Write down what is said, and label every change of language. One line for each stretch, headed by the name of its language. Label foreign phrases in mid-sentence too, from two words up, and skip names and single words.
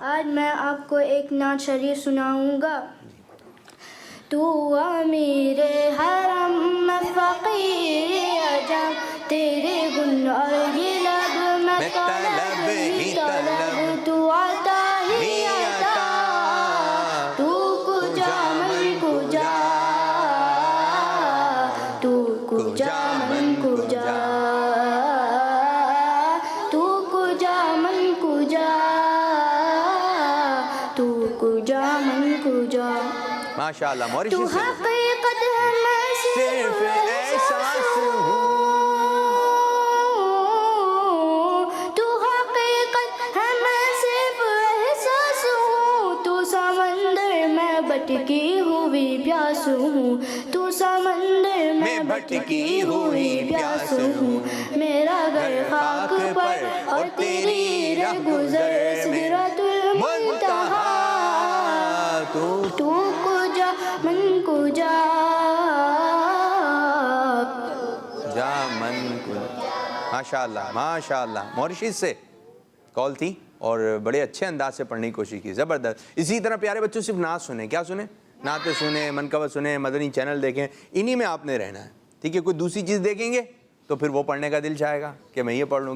Urdu: آج میں آپ کو ایک نعت شریف سناؤں گا. تو امیر حرم میں فقیر عجم, تیرے گناہ یہ لب میں طلب ہی طلب, تو عطا ہی عطا.
Persian: تو کجا من کجا, تو کجا من کجا, تو کجا من کجا, تو کجا من کجا.
Arabic: ماشاء اللہ.
Urdu: تو موریشس سے حقیقت ہے میں صرف احساس ہوں. تو حقیقت ہے میں صرف احساس ہوں. تو سمندر میں بھٹکی ہوئی پیاس ہوں. تو سمندر میں بھٹکی ہوئی پیاس ہوں. میرا گھر خاک پر اور تیری رہ گزر سدرۃ المنتہا.
Persian: تو کجا من کجا, جا من کو.
Arabic: ماشاء اللہ ماشاء اللہ.
Urdu: موریشس سے کال تھی اور بڑے اچھے انداز سے پڑھنے کی کوشش کی, زبردست. اسی طرح پیارے بچوں صرف نعت سنیں. کیا سنیں؟ نعتیں سنیں, منقبت سنیں, مدنی چینل دیکھیں, انہی میں آپ نے رہنا ہے, ٹھیک ہے. کوئی دوسری چیز دیکھیں گے تو پھر وہ پڑھنے کا دل چاہے گا کہ میں یہ پڑھ لوں.